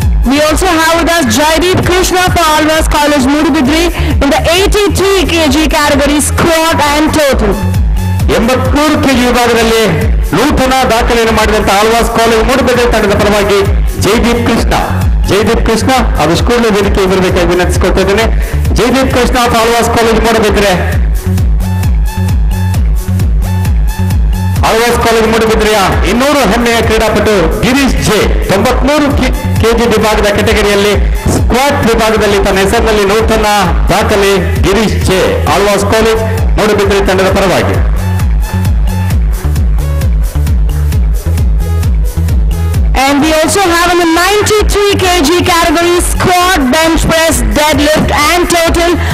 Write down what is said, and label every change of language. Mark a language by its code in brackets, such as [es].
[en] We also have with us Jaideep Krishna for Alvas College, Mudibidri in the 83 kg category squat and total. [kn] 83 KG ವಿಭಾಗದಲ್ಲಿ ನೂತನ ದಾಖಲೆಯನ್ನು ಮಾಡಿದಂತ Alva's college Moodbidri ತಂಡದ ಪರವಾಗಿ ಜೈದೀಪ್ ಕೃಷ್ಣ ಆದಷ್ಟು ವೇದಿಕೆ ಬರಬೇಕಾಗಿ ವಿನಂತಿಸಿಕೊಳ್ತಾ ಇದ್ದೇನೆ. ಜೈದೀಪ್ ಕೃಷ್ಣ ಆಳ್ವಾಸ್ ಕಾಲೇಜ್ ಮೂಡುಬಿದ್ರೆ ಆಳ್ವಾಸ್ ಕಾಲೇಜ್ ಮೂಡುಬಿದ್ರೆಯ 200 ಹೆಮ್ಮೆಯ ಕ್ರೀಡಾಪಟು ಗಿರೀಶ್ ಜೆ 93 ಕೆಜಿ ವಿಭಾಗದ ಕೆಟಗರಿಯಲ್ಲಿ ಸ್ಕ್ವಾಟ್ ವಿಭಾಗದಲ್ಲಿ ತನ್ನ ಹೆಸರಿನಲ್ಲಿ ನೂತನ ದಾಖಲೆ ಗಿರೀಶ್ ಜೆ ಆಳ್ವಾಸ್ ಕಾಲೇಜ್ ಮೂಡುಬಿದ್ರೆ ತಂಡದ ಪರವಾಗಿ. [en] And we also have in the 93 kg category squat, bench press, deadlift and total.